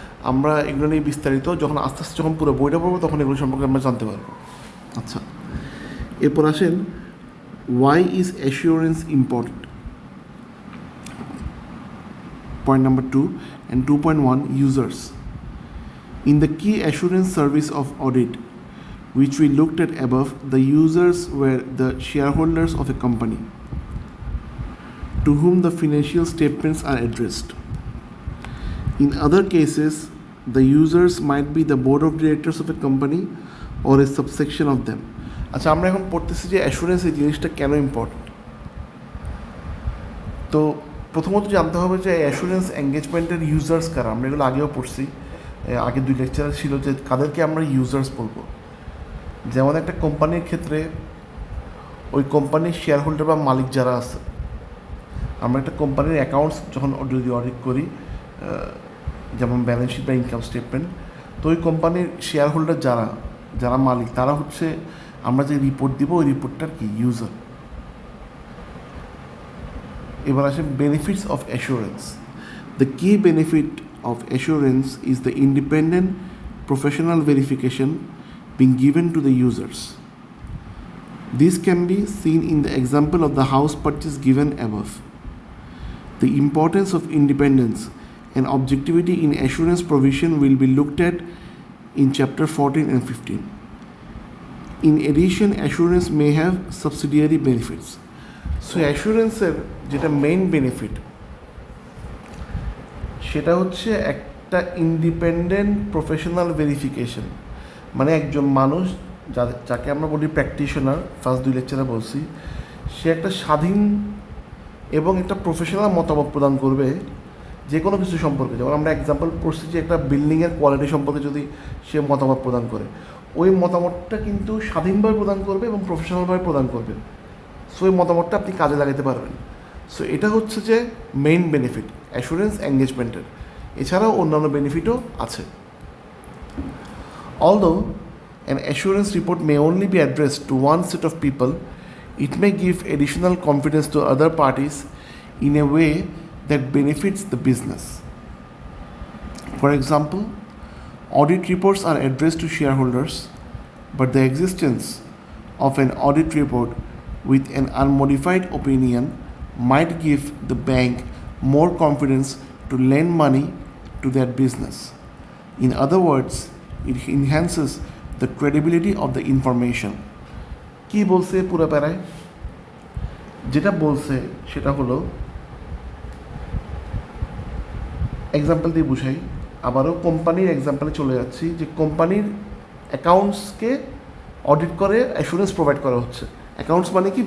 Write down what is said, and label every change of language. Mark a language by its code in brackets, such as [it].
[bn] আমরা এগুলো নিয়ে বিস্তারিত যখন আস্তে আস্তে যখন পুরো বইটা পড়বো তখন এগুলো সম্পর্কে আমরা জানতে পারবো। আচ্ছা, এরপর আসেন [en] Why is assurance important. Point number 2 and 2.1 users. In the key assurance service of audit which we looked at above, the users were the shareholders of a company to whom the financial statements are addressed. In other cases, the users might be the board of directors of a company or a subsection of them. [bn] আচ্ছা, আমরা এখন পড়তেছি যে assurance এই জিনিসটা কেন important. তো প্রথমত জানতে হবে যে অ্যাসুরেন্স এঙ্গেজমেন্টের ইউজার্স কারা। আমরা এগুলো আগেও পড়ছি, আগে 2 লেকচার ছিল যে কাদেরকে আমরা ইউজার্স বলবো। যেমন একটা কোম্পানির ক্ষেত্রে ওই কোম্পানির শেয়ার হোল্ডার বা মালিক যারা আছে, আমরা একটা কোম্পানির অ্যাকাউন্টস যখন যদি অডিট করি, যেমন ব্যালেন্স শিট বা ইনকাম স্টেটমেন্ট, তো ওই কোম্পানির শেয়ার হোল্ডার যারা মালিক, তারা হচ্ছে আমরা যে রিপোর্ট দিব ওই রিপোর্টটার কি ইউজার। এবার আসে [en] Benefits of assurance. The key benefit of assurance is the independent professional verification being given to the users. This can be seen in the example of the house purchase given above. The importance of independence and objectivity in assurance provision will be looked at in chapter 14 and 15. In addition, assurance may have subsidiary benefits. [bn] So assurance যেটা main benefit সেটা হচ্ছে একটা independent professional verification, মানে একজন মানুষ যাকে আমরা বলি প্র্যাকটিশনার, ফার্স্ট 2 লেকচারে বলছি, সে একটা স্বাধীন এবং একটা প্রফেশনাল মতামত প্রদান করবে যে কোনো কিছু সম্পর্কে। যেমন আমরা এক্সাম্পল পড়ছি যে একটা বিল্ডিংয়ের কোয়ালিটি সম্পর্কে যদি সে মতামত প্রদান করে, ওই মতামতটা কিন্তু স্বাধীনভাবে প্রদান করবে এবং প্রফেশনালভাবে প্রদান করবে। সো ওই মতামতটা আপনি কাজে লাগাতে পারবেন। সো এটা হচ্ছে যে মেইন বেনিফিট অ্যাসুরেন্স এঙ্গেজমেন্টের। এছাড়াও অন্যান্য বেনিফিটও আছে। [en] Although an assurance report may only be addressed to one set of people, it may give additional confidence to other parties in a way that benefits the business. For example, audit reports are addressed to shareholders, but the existence of an audit report with an unmodified opinion might give the bank more confidence to lend money to their business. In other words, it enhances the credibility of the information. [bn] কি বলছে পুরো প্যারায়? যেটা বলছে সেটা হলো, example দিয়ে বুঝাই, আবারও কোম্পানির এক্সাম্পলে চলে যাচ্ছি, যে কোম্পানির অ্যাকাউন্টসকে অডিট করে অ্যাসুরেন্স প্রোভাইড করা হচ্ছে। অ্যাকাউন্টস মানে কি?